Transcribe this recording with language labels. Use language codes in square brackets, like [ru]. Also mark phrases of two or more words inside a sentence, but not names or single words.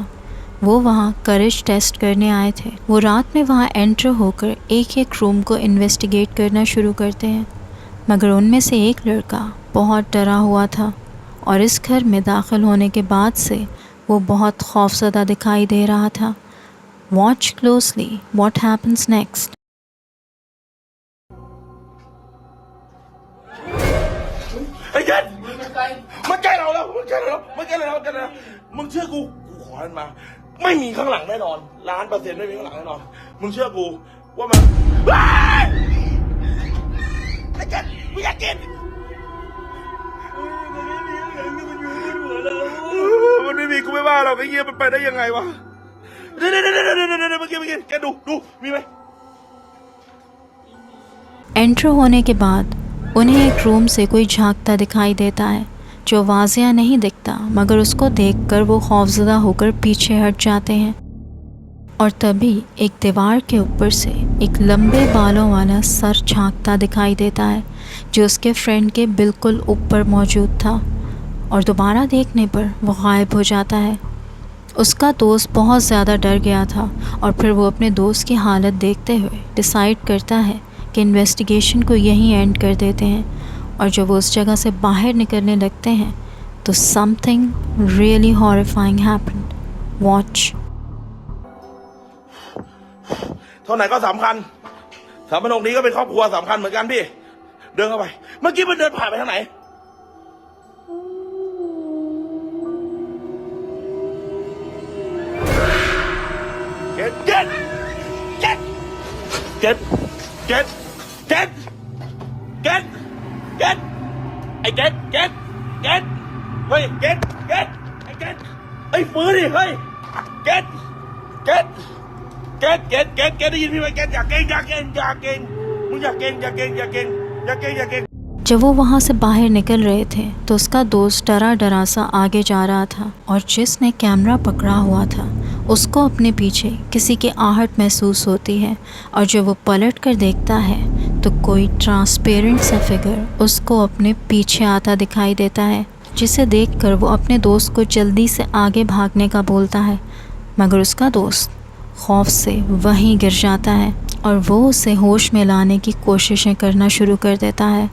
[hi] वो वहाँ [en] courage test [hi] करने आए थे। वो रात में वहाँ एंटर होकर एक एक रूम को इन्वेस्टिगेट करना शुरू करते हैं, मगर उनमें से एक लड़का बहुत डरा हुआ था और इस घर में दाखिल होने के बाद से वो बहुत खौफज़दा दिखाई दे रहा था। [en] watch closely what happens next. [th] ไอ้เกดมันใกล้เราแล้วมันใกล้เราแล้วมันใกล้เราแล้วกันนะมึงเชื่อกูขอมันมาไม่มีข้างหลังแน่นอน1,000,000%ไม่มีข้างหลังแน่นอนมึงเชื่อกูว่ามันไอ้เกดกูอยากกินมันไม่มีกูไม่ว่าหรอกไอ้เงี้ยมันไปได้ยังไงวะเดี๋ยวเมื่อกี้แกดูมีไหม [hi] एंटर होने के बाद उन्हें एक रूम से कोई झांकता दिखाई देता है जो वाज़िया नहीं दिखता, मगर उसको देखकर वो खौफज़दा होकर पीछे हट जाते हैं। और तभी एक दीवार के ऊपर से एक लंबे बालों वाला सर झांकता दिखाई देता है जो उसके फ्रेंड के बिल्कुल ऊपर मौजूद था और दोबारा देखने पर वो गायब हो जाता है। उसका दोस्त बहुत ज़्यादा डर गया था और फिर वो अपने दोस्त की हालत देखते हुए डिसाइड करता है कि इन्वेस्टिगेशन को यहीं एंड कर देते हैं। और जब वो उस जगह से बाहर निकलने लगते हैं तो [en] something really horrifying happened. Watch. [th] เท่าไหร่ก็สำคัญสามพนกนี้ก็เป็นครอบครัวสำคัญเหมือนกันพี่เดินเข้าไปเมื่อกี้มันเดินผ่านไปทางไหน เก็ตไอ้เก็ตเฮ้ยเก็ตไอ้เก็ตไอ้ฟื้นดิเฮ้ยเก็ตได้ยินพี่ไหมเก็ตอย่าเก่งมึงอย่าเก่ง [hi] जब वो वहाँ से बाहर निकल रहे थे तो उसका दोस्त डरा सा आगे जा रहा था और जिसने कैमरा पकड़ा हुआ था उसको अपने पीछे किसी की आहट महसूस होती है और जब वो पलट कर देखता है तो कोई ट्रांसपेरेंट सा फिगर उसको अपने पीछे आता दिखाई देता है, जिसे देखकर वो अपने दोस्त को जल्दी से आगे भागने का बोलता है, मगर उसका दोस्त खौफ से वहीं गिर जाता है और वो उसे होश में लाने की कोशिशें करना शुरू कर देता है।